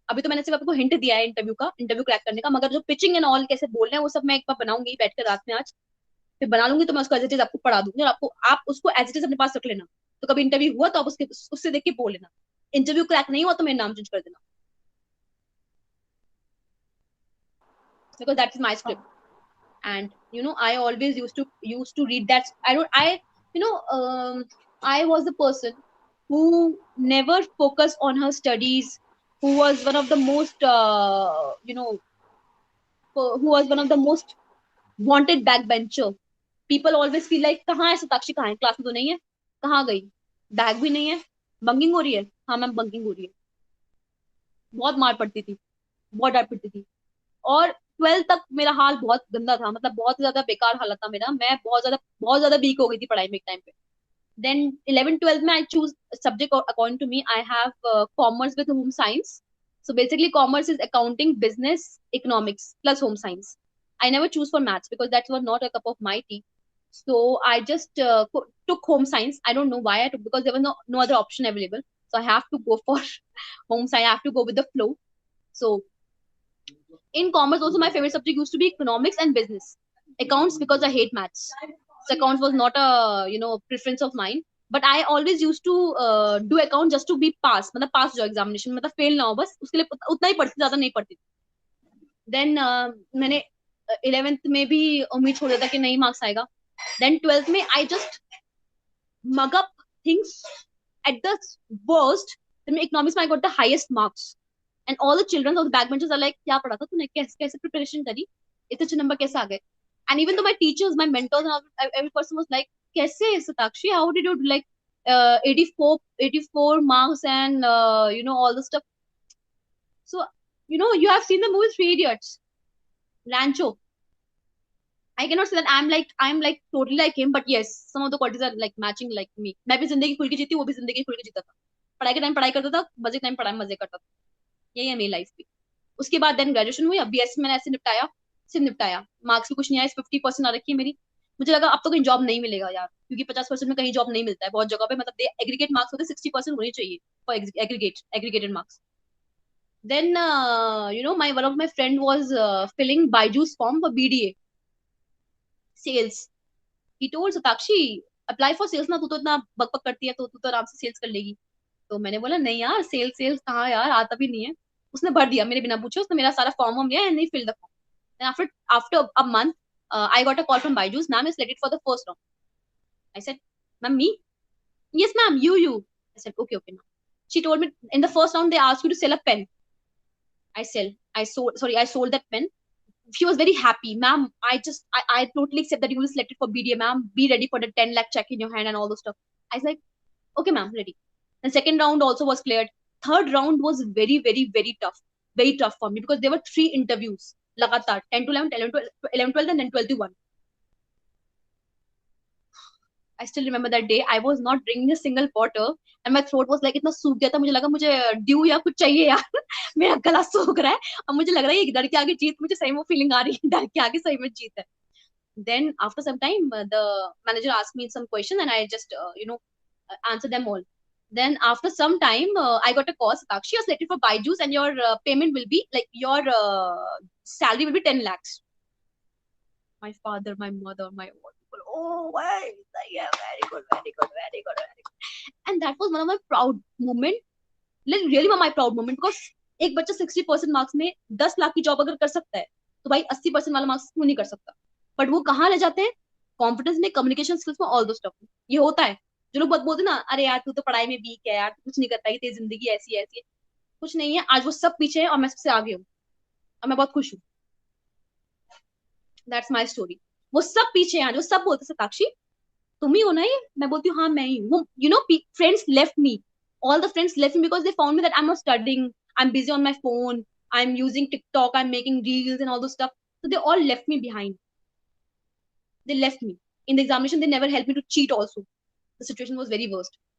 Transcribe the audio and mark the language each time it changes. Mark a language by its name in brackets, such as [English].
[Hindi] अभी तो मैंने सिर्फ आपको हिंट दिया है इंटरव्यू क्रैक करने का, मगर जो पिचिंग एंड ऑल कैसे बोलना है वो सब मैं एक बार बनाऊंगी बैठ कर रात में आज. फिर बना लूंगी तो मैं उसको एज इट इज आपको पढ़ा दूंगी, और आप उसको एज इट इज अपने पास रख लेना. तो कभी इंटरव्यू हुआ तो आप उससे देख के बोल लेना. इंटरव्यू क्रैक नहीं हुआ तो मेरा नाम चेंज कर देना, [English] because that is my script. And I always used to read that. I was the person who never focused on her studies, who was one of the most who was one of the most wanted backbencher. People always feel like [Hindi] कहाँ है सताक्षी, कहाँ है, class में तो नहीं है, कहाँ गई, बैग भी नहीं है, बंकिंग हो रही है. हाँ मैम बंकिंग हो रही है. बहुत मार पड़ती थी, बहुत डांट पड़ती थी. और 12th तक मेरा हाल बहुत गंदा था, मतलब बहुत ज्यादा बेकार हालत था मेरा. मैं बहुत ज्यादा वीक हो गई थी पढ़ाई में एक टाइम पे. [English] Then 11th 12th में I choose subject according to me. I have commerce with home science. So basically commerce is accounting, business, economics plus home science. I never choose for maths because that was not a cup of my tea. So I just took home science. I don't know why I took, because there was no other option available. So I have to go for home science. I have to go with the flow. So in commerce also my favorite subject used to be economics and business. Accounts because I hate maths. So accounts was not a preference of mine. But I always used to do account just to be pass, [Hindi] मतलब pass जो examination, मतलब fail ना हो, बस उसके लिए उतना ही पढ़ती, ज्यादा नहीं पढ़ती. Then मैंने 11th में भी उम्मीद छोड़ दिया था कि नहीं मार्क्स आएगा. [English] Then 12th में I just mug up things at the worst. Then economics में I got the highest marks. And all the children of the backbenchers are like, [Hindi] क्या पढ़ा था तूने, कैसे preparation करी, इतने अच्छे नंबर कैसे आ गए. [English] And even though my teachers, my mentors, and every person was like, कैसे Satakshi, how did you do like 84 marks and all the stuff. So you have seen the movie Three Idiots, Rancho. I cannot say that I'm like totally like him, but yes, some of the qualities are like matching like me. [Hindi] मैं भी जिंदगी खुल के जीती, वो भी जिंदगी खुल के जीता था. पढ़ाई के टाइम पढ़ाई करता था, मजे के टाइम पढ़ाई मजे करता था. यही है मेरी लाइफ भी. उसके बाद देन ग्रेजुएशन हुई. अब बीएससी मैंने ऐसे निपटाया. मार्क्स भी कुछ नहीं आया, 50% आ रखी है मेरी. मुझे लगा अब तो कहीं जॉब नहीं मिलेगा यार, क्योंकि 50% में कहीं जॉब नहीं मिलता है बहुत जगह पे. मतलब एग्रीगेट मार्क्स होते 60% होने चाहिए [English] For aggregated marks. Then one of my friend was filling Byju's form for BDA sales. He told Satakshi, apply for sales [Hindi] ना, तू तो इतना बकबक करती है तो तू तो आराम से सेल्स कर लेगी. तो मैंने बोला नहीं यार, सेल्स कहाँ यार, आता भी नहीं है. उसने भर दिया मेरे बिना पूछे, उसने मेरा सारा फॉर्म लिया [English] And he filled the form. Then after a month, I got a call from Byju's. Ma'am is selected for the first round. I said, ma'am, me? Yes, ma'am, you. I said, okay, ma'am. She told me in the first round they asked you to sell a pen. I sold that pen. She was very happy. Ma'am, I totally accept that you will be selected for BDA, ma'am. Be ready for the 10 lakh check in your hand and all those stuff. I was like, okay, ma'am, ready. And second round also was cleared. Third round was very, very, very tough. Very tough for me because there were 3 interviews. लगातार 10 to 11, 11 12 and then 12 to 1. I still remember that day. I was not drinking a single water and my throat was like [Hindi] इतना सूख गया था. मुझे लगा मुझे due या कुछ चाहिए यार. मेरा गला सूख रहा है और मुझे लग रहा है ये डर के आगे जीत, मुझे सही में फीलिंग आ रही है डर के आगे सही में जीत है. [English] Then after some time the manager asked me some questions and I just answered them all. Then after some time I got a call, Satakshi, you're selected for Byju's and your payment will be like your salary will be 10 lakhs. My father, my mother, my all people, oh wow, yeah, very good. And that was one of my proud moment, like really my proud moment, because [Hindi] एक बच्चा 60% marks में 10 लाख की job अगर कर सकता है तो भाई 80% वाला मार्क्स क्यों नहीं कर सकता. बट वो कहाँ ले जाते हैं, कॉन्फिडेंस में, कम्युनिकेशन स्किल्स में, [English] all those stuff [Hindi] में. ये होता है जो लोग बहुत बोलते ना, अरे यार तू तो पढ़ाई में वीक है यार, तू कुछ नहीं कर पाई, तेरी जिंदगी ऐसी है. कुछ नहीं है, आज वो सब पीछे है और मैं सबसे आगे हूँ और मैं बहुत खुश हूँ. [English] That's my story. [Hindi] वो सब पीछे हैं, जो सब बोलते सताक्षी तुम ही हो ना ये, मैं बोलती हूँ हाँ मैं ही हूँ. [English] Friends left me, all the friends left me because they found me that I'm not studying, I'm busy on my phone, I'm using TikTok, I'm making reels and all those stuff. So they all left me behind. They left me. In the examination, they never helped me to cheat also. The situation was very worst.